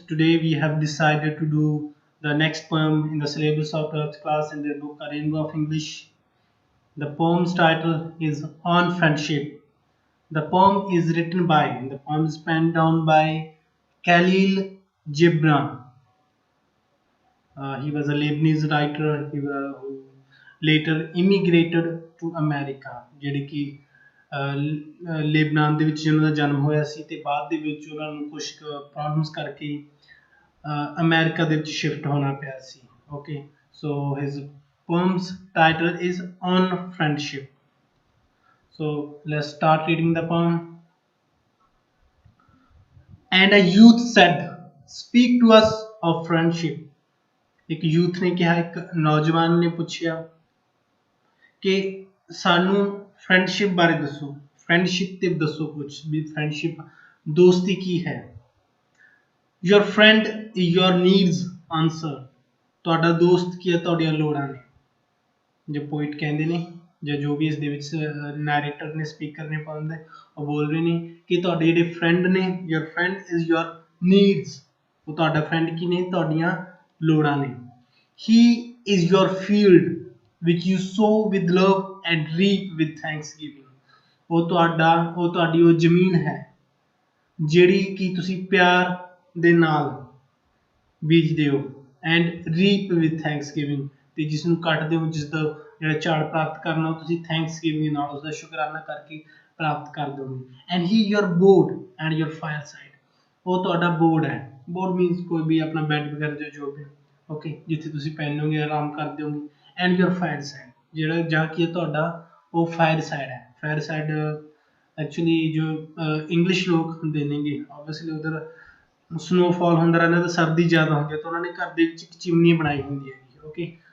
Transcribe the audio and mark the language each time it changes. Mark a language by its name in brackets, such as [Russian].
[English] Today we have decided to do the next poem in the syllabus of 12th class in the book A Rainbow of English. The poem's title is On Friendship. The poem is written by, the poem is penned down by Khalil Gibran. He was a Lebanese writer who later immigrated to America, [Punjabi] ਜਿਹੜੀ ਕਿ Lebanon ਦੇ ਵਿੱਚ ਜਿਹਨਾਂ ਦਾ ਜਨਮ ਹੋਇਆ ਸੀ ਤੇ ਬਾਅਦ ਦੇ ਵਿੱਚ ਉਹਨਾਂ ਨੂੰ ਕੁਝ ਪ੍ਰੋਬਲਮਸ ਕਰਕੇ ਅਮਰੀਕਾ ਦੇ ਵਿੱਚ ਸ਼ਿਫਟ ਹੋਣਾ ਪਿਆ ਸੀ [English] Okay so his poem's title is On Friendship. So let's start reading the poem. And a youth said, speak to us of friendship. [Punjabi] ਇੱਕ ਯੂਥ ਨੇ ਕਿਹਾ, ਇੱਕ ਨੌਜਵਾਨ ਨੇ ਪੁੱਛਿਆ ਕਿ ਸਾਨੂੰ ਫਰੈਂਡਸ਼ਿਪ ਬਾਰੇ ਦੱਸੋ, ਫਰੈਂਡਸ਼ਿਪ ਤੇ ਦੱਸੋ ਕੁਝ ਵੀ ਫਰੈਂਡਸ਼ਿਪ ਦੋਸਤੀ ਕੀ ਹੈ। [English] your friend your needs answer, [Punjabi] ਤੁਹਾਡਾ ਦੋਸਤ ਕੀ ਹੈ, ਤੁਹਾਡੀਆਂ ਲੋੜਾਂ ਨੇ। ਜੋ ਪੋਇਟ ਕਹਿੰਦੇ ਨੇ ਜਾਂ ਜੋ ਵੀ ਇਸ ਦੇ ਵਿੱਚ ਨੈਰੇਟਰ ਨੇ, ਸਪੀਕਰ ਨੇ ਪਾਉਂਦੇ, ਉਹ ਬੋਲ ਰਹੇ ਨੇ ਕਿ ਤੁਹਾਡੇ ਜਿਹੜੇ ਫਰੈਂਡ ਨੇ, [English] your friend is your needs, [Punjabi] ਉਹ ਤੁਹਾਡਾ ਫਰੈਂਡ ਕੀ ਨੇ, ਤੁਹਾਡੀਆਂ ਲੋੜਾਂ ਨੇ। [English] He is your field which you sow with love and reap with thanksgiving. [Punjabi] ਉਹ ਤੁਹਾਡੀ ਉਹ ਜ਼ਮੀਨ ਹੈ ਜਿਹੜੀ ਕਿ ਤੁਸੀਂ ਪਿਆਰ ਦੇ ਨਾਲ ਬੀਜਦੇ ਹੋ [English] and reap with thanksgiving, [Punjabi] ਤੇ ਜਿਸ ਨੂੰ ਕੱਟਦੇ ਹੋ, ਜਿਸ ਦਾ ਜਿਹੜਾ ਝਾੜ ਪ੍ਰਾਪਤ ਕਰਨਾ ਉਹ ਤੁਸੀਂ thanksgiving ਨਾਲ ਉਸਦਾ ਸ਼ੁਕਰਾਨਾ ਕਰਕੇ ਪ੍ਰਾਪਤ ਕਰ ਦੋਗੇ। [English] and he your board and your fireside, [Punjabi] ਉਹ ਤੁਹਾਡਾ ਬੋਰਡ ਹੈ। ਬੋਰਡ ਮੀਨਸ ਕੋਈ ਵੀ ਆਪਣਾ ਬੈੱਡ ਵਗੈਰਾ ਜੋ ਵੀ ਓਕੇ, ਜਿੱਥੇ ਤੁਸੀਂ ਪੈਣੋਗੇ, ਆਰਾਮ ਕਰਦੇ ਹੋਗੇ। [English] and your fireside, [Punjabi] ਜਿਹੜਾ ਜਾਂ ਕੀ ਹੈ ਤੁਹਾਡਾ ਉਹ ਫਾਇਰ ਸਾਈਡ ਹੈ। ਫਾਇਰ ਸਾਈਡ ਐਕਚੁਅਲੀ ਜੋ ਇੰਗਲਿਸ਼ ਲੋਕ ਹੁੰਦੇ ਨੇਗੇ, ਓਬਵੀਅਸਲੀ ਉਧਰ ਸਨੋਫਾਲ ਹੁੰਦਾ ਰਹਿੰਦਾ ਤਾਂ ਸਰਦੀ ਜ਼ਿਆਦਾ ਹੁੰਦੀ ਹੈ, ਤਾਂ ਉਹਨਾਂ ਨੇ ਘਰ ਦੇ ਵਿੱਚ ਇੱਕ ਚਿਮਨੀ ਬਣਾਈ ਹੁੰਦੀ ਹੈ ਓਕੇ।